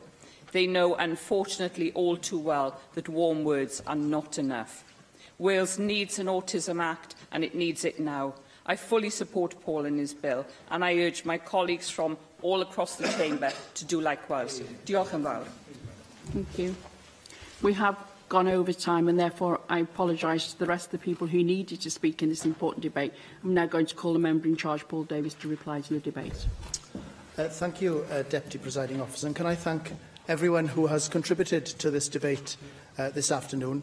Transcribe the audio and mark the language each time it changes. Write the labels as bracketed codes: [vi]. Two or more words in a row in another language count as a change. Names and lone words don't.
[en] They know, unfortunately, all too well that warm words are not enough. Wales needs an Autism Act, and it needs it now. I fully support Paul and his bill, and I urge my colleagues from all across the chamber to do likewise. [cy] Diolch yn fawr. [en] Thank you. We have gone over time, and therefore I apologise to the rest of the people who needed to speak in this important debate. I'm now going to call the member in charge, Paul Davies, to reply to the debate. Thank you, Deputy Presiding Officer. And can I thank everyone who has contributed to this debate this afternoon.